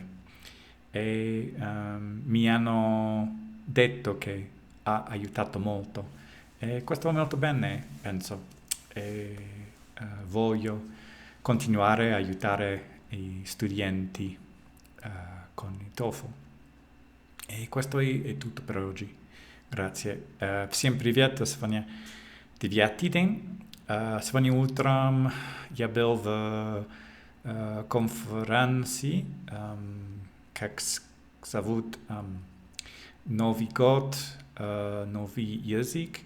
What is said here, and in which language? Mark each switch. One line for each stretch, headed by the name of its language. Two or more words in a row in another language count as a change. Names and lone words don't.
Italian: E mi hanno detto che ha aiutato molto e questo è molto bene, penso. E voglio continuare a aiutare i studenti con il TOEFL. И questo è tutto per oggi. Grazie.
Russian: Всем привет, сегодня 9-й день. Сегодня утром я был в конференции, как зовут Новый год, новый язык.